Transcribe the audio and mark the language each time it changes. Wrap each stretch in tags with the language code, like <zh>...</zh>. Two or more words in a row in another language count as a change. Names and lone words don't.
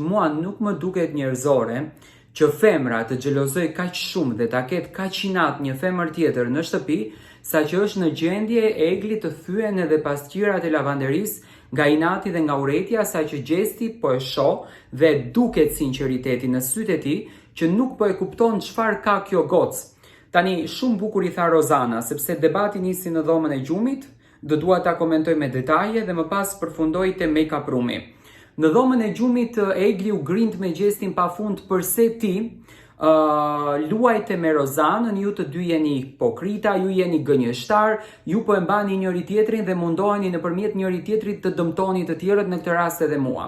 <sq>Mua nuk më duket njerëzore që femra të xhelozoj kaq shumë dhe ta ketë kaq inat një femër tjetër në shtëpi, sa që është në gjendje Egli të thyen edhe pasqyrat e lavanderisë nga inati dhe nga urrëtia, sa që Gjesti po e shoh dhe duket sinqeriteti në sytë e tij që nuk po e kupton çfarë ka kjo gocë. Tani, shumë bukur i tha Rozana, sepse debati nisi në dhomën e gjumit. Do dua ta komentoj me detaje dhe më pas përfundoj te make-up room-i. Në dhomën e gjumit Egli u grind me Gjestin pafund përse ti luajte me Rozanën, ju të dy jeni hipokrita, ju jeni gënjeshtar, ju po e mbani njëri tjetrin dhe mundoheni nëpërmjet njëri tjetrit të dëmtoni të tjerët, në këtë rast edhe mua.</sq>